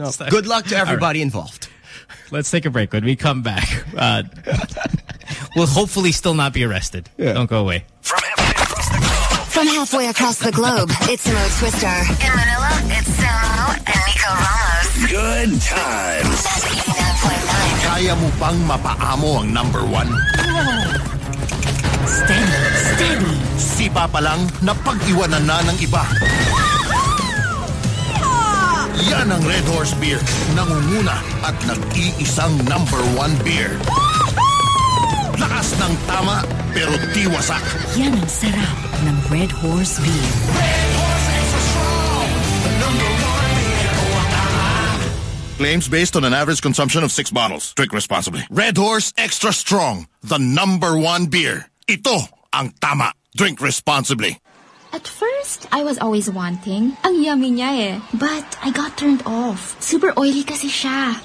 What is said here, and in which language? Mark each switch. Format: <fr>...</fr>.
<en>Good luck to everybody involved. Let's take a break. When we come back, we'll hopefully still not be arrested. Yeah. Don't go away. From halfway across the globe, it's Mo Twister. In Manila, it's Samo and Nico Ramos. Good times.</en> <tl>Kaya mo pang mapaamo ang number one.</tl> <en>Steady.</en> <tl>Siba pa lang, napag-iwanan na ng iba. Yan ang Red Horse Beer. Nangunguna at nag-iisang number one beer. Woohoo! Lakas ng tama, pero di wasak. Yan ang sarap ng Red Horse Beer.</tl> <en>Red Horse is strong. Claims based on an average consumption of 6 bottles. Drink responsibly. Red Horse Extra Strong, the number one beer.</en> <tl>Ito ang tama.</tl> <en>Drink responsibly. At first, I was always wanting.</en> <tl>Ang yummy niya eh.</tl> <en>But I got turned off. Super oily</en> <tl>kasi siya.</tl>